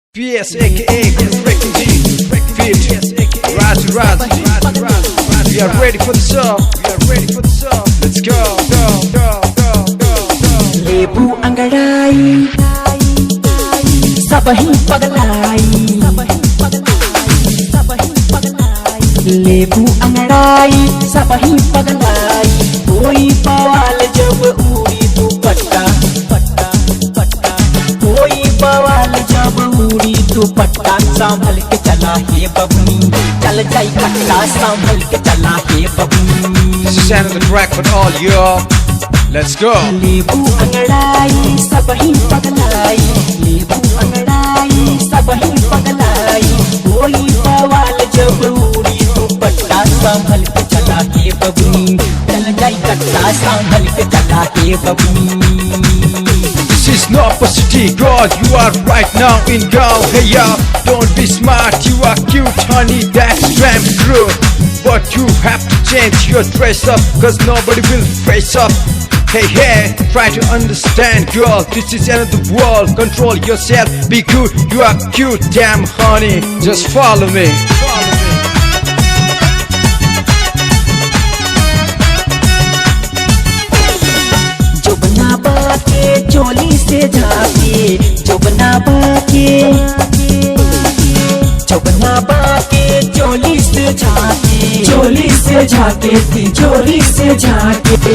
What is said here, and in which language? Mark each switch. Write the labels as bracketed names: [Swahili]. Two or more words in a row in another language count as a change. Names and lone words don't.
[English] PS aka Ricky G, Fit, Raz. We are ready for the song. Let's go. [Bhojpuri] लेबू अंगड़ाई सबही पगलाई, लेबू अंगड़ाई सबही पगलाई। कोई बवाल जब उड़ी दुपट्टा, कोई बवाल जब उड़ी दुपट्टा। संभल के चला हे बबनी, चल जाई कट्टा। संभल के चला हे बबनी। [English] This is another track for all y'all. Let's go. [Bhojpuri] लेबू अंगड़ाई सबही पगलाई, लेबू अंगड़ाई सबही पगलाई। कोई बवाल जब उड़ी दुपट्टा। संभल के चला हे बबनी, चल जाई कट्टा। संभल के चला हे बबनी। [English] This is not for city, God, you are right now in Gaon. Hey y'all, don't be smart, you are cute, honey, that's damn true. But you have to change your dress up, cause nobody will face up. Hey, try to understand, girl, this is another world. Control yourself, be good, you are cute, damn honey. Just follow me. [Bhojpuri] जो बना बाके चोली से झाके, जो बना बाके, जो बना बाके चोली से झाके, चोली से झाके, तिजोरी से झाके।